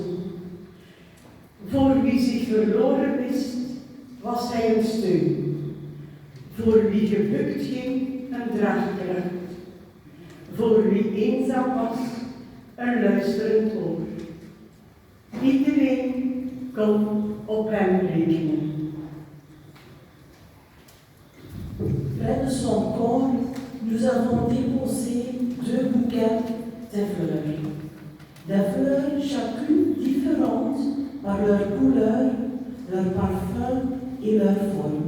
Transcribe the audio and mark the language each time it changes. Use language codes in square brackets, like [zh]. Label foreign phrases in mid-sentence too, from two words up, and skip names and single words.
[nl] Voor wie zich verloren wist, was hij een steun. Voor wie gebukt ging, een draagkracht. Voor wie eenzaam was, een luisterend oor. Iedereen kon op hem rekenen. [fr] Près de son corps, nous avons déposé 2 bouquets de fleurs. Des fleurs chacune différentes par leur couleur, leur parfum et leur forme.